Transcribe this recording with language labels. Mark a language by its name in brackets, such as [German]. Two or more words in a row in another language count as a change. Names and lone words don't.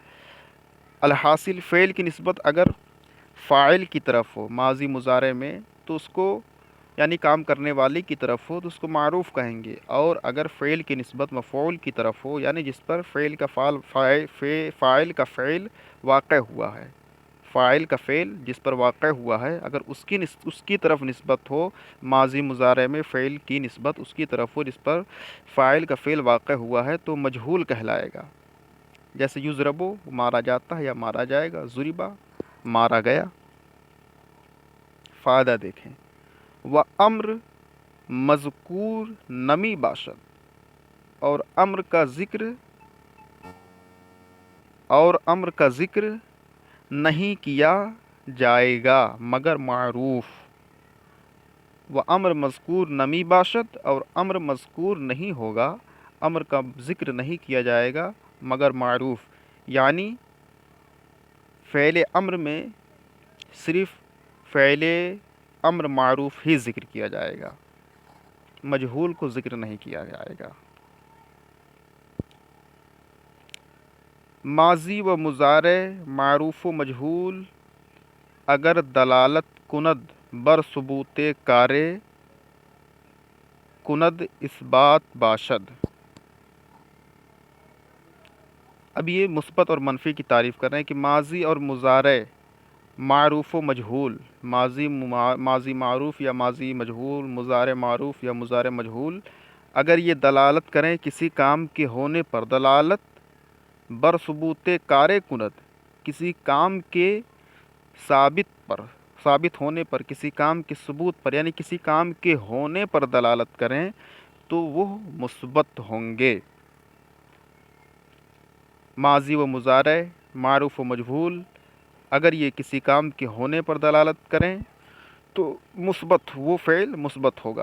[Urdu] الحاصل فعل کی نسبت اگر فاعل کی طرف ہو ماضی مضارع میں تو اس کو یعنی کام کرنے والے کی طرف ہو تو اس کو معروف کہیں گے، اور اگر فعل کی نسبت مفعول کی طرف ہو یعنی جس پر فاعل کا فعل واقع ہوا ہے، فاعل کا فعل جس پر واقع ہوا ہے، اگر اس کی طرف نسبت ہو ماضی مضارع میں، فعل کی نسبت اس کی طرف ہو جس پر فاعل کا فعل واقع ہوا ہے تو مجہول کہلائے گا۔ جیسے یضربو مارا جاتا ہے یا مارا جائے گا، ضربا مارا گیا۔ فائدہ دیکھیں، [Persian] و امر مذکور نمی باشد، [Urdu] اور امر کا ذکر نہیں کیا جائے گا مگر معروف۔ [Persian] و امر مذکور نمی باشد، [Urdu] اور امر مذکور نہیں ہوگا، امر کا ذکر نہیں کیا جائے گا مگر معروف، یعنی فعل امر میں صرف فعل امر معروف ہی ذکر کیا جائے گا، مجہول کو ذکر نہیں کیا جائے گا۔ [Persian] ماضی و مضارع معروف و مجہول اگر دلالت کند بر ثبوت کار کند اثبات باشد۔ [Urdu] اب یہ مثبت اور منفی کی تعریف کر رہے ہیں کہ ماضی اور مضارع معروف و مجہول، ماضی معروف یا ماضی مجہول، مضارع معروف یا مضارع مجہول، اگر یہ دلالت کریں کسی کام کے ہونے پر، [Persian] دلالت بر ثبوت کار کند، [Urdu] کسی کام کے ثابت ہونے پر، کسی کام کے ثبوت پر، یعنی کسی کام کے ہونے پر دلالت کریں تو وہ مثبت ہوں گے۔ ماضی و مضارع معروف و مجہول اگر یہ کسی کام کے ہونے پر دلالت کریں تو مثبت، وہ فعل مثبت ہوگا۔